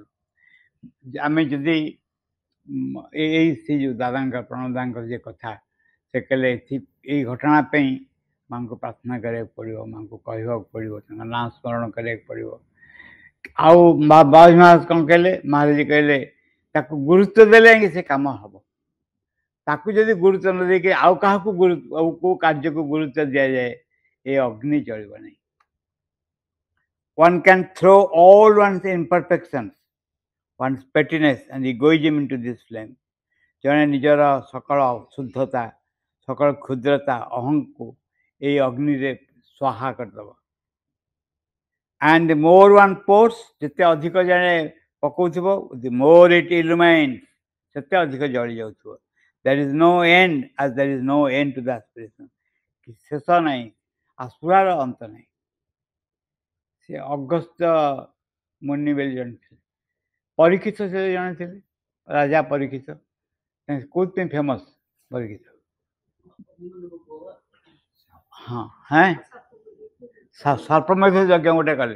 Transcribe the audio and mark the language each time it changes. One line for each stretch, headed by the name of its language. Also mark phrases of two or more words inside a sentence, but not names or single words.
Odia: ଆମେ ଯଦି ସେ ଯେଉଁ ଦାଦାଙ୍କର ପ୍ରଣବ ଦାଦାଙ୍କର ଯେ କଥା ସେ କହିଲେ ଏଇ ଘଟଣା ପାଇଁ ମାଙ୍କୁ ପ୍ରାର୍ଥନା କରିବାକୁ ପଡ଼ିବ, ମାଙ୍କୁ କହିବାକୁ ପଡ଼ିବ, ତାଙ୍କ ନାଁ ସ୍ମରଣ କରିବାକୁ ପଡ଼ିବ। ଆଉ ବାବାଜୀ ମହାରାଜ କ'ଣ କହିଲେ, ମହାରାଜ କହିଲେ ତାକୁ ଗୁରୁତ୍ୱ ଦେଲେ ଯାଇକି ସେ କାମ ହେବ। ତାକୁ ଯଦି ଗୁରୁତ୍ୱ ନ ଦେଇକି ଆଉ କାହାକୁ ଆଉ କେଉଁ କାର୍ଯ୍ୟକୁ ଗୁରୁତ୍ୱ ଦିଆଯାଏ ଏ ଅଗ୍ନି ଜଳିବ ନାହିଁ।
English: One can throw all one's imperfections, one's pettiness and egoism into this flame.
Odia: ଜଣେ ନିଜର ସକଳ ଶୁଦ୍ଧତା, ସକଳ କ୍ଷୁଦ୍ରତା, ଅହଂକୁ ଏଇ ଅଗ୍ନିରେ ସ୍ୱାହା କରିଦେବ।
English: And the more one pours,
Odia: ଯେତେ ଅଧିକ ଜଣେ ପକଉଥିବ,
English: the more it illumines,
Odia: ସେତେ ଅଧିକ ଜଳି ଯାଉଥିବ।
English: There is no end as there is no end to the aspiration.
Odia: ଶେଷ ନାହିଁ, ଆସ୍ପୃହାର ଅନ୍ତ ନାହିଁ। ସେ ଅଗସ୍ତ୍ୟ ମୁନି ବୋଲି ଜଣେ ଥିଲେ, ପରୀକ୍ଷିତ ସେ ଜଣେ ଥିଲେ, ରାଜା ପରୀକ୍ଷିତ। କୋଉଥିପାଇଁ ଫେମସ୍ ପରୀକ୍ଷିତ? ହଁ ସର୍ପମେଧ ଯଜ୍ଞ ଗୋଟେ କଲେ।